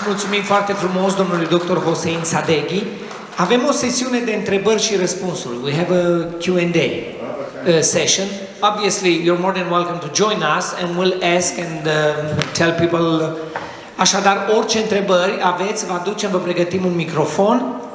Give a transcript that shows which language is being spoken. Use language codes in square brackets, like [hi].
[ro] Mulțumim foarte frumos domnului Dr. Hossein Sadeghi. Avem o sesiune de întrebări și răspunsuri. [en] We have a Q&A session. Obviously, you're more than welcome to join us and we'll ask and tell people. [ro] Așadar, orice întrebări aveți, vă aducem, vă pregătim un microfon.